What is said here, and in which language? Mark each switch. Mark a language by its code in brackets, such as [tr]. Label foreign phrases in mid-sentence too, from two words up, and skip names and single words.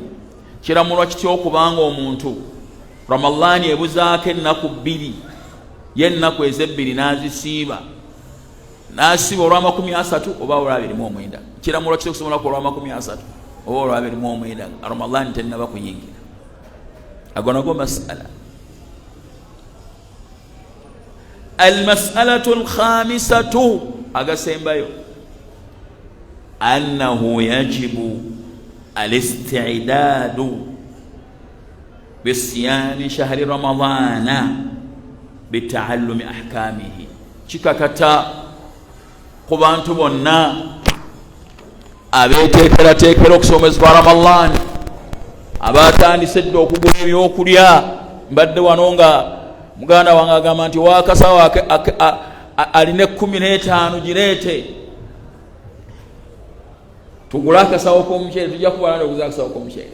[lg] Kiramulwa kityo okubanga omuntu Ramadani ebuzaako ennaku 2 yennaku ezebbiri nazisiiba nasiba olwa 30 oba olwa 29. Kiramulwa kityo okusomola ku olwa 30 oba olwa 29 Ramadani tennaba kuyingira. Ago nago mas'ala. [ar] المسألة الخامسة, agasembayo أنه يجب الاستعداد بصيام شهر رمضان بتعلم أحكامه. [lg] Kikakata ku bantu bonna abeteekerateekera okusomesa kwa Ramadan, abatandise dda okugula ebyokulya. Mbadde wano nga muganda wange agamba nti wakasawo aline 15 gireete tugula akasawo k'omuceere, tujja kubalanda okuza akasawo k'omuceere.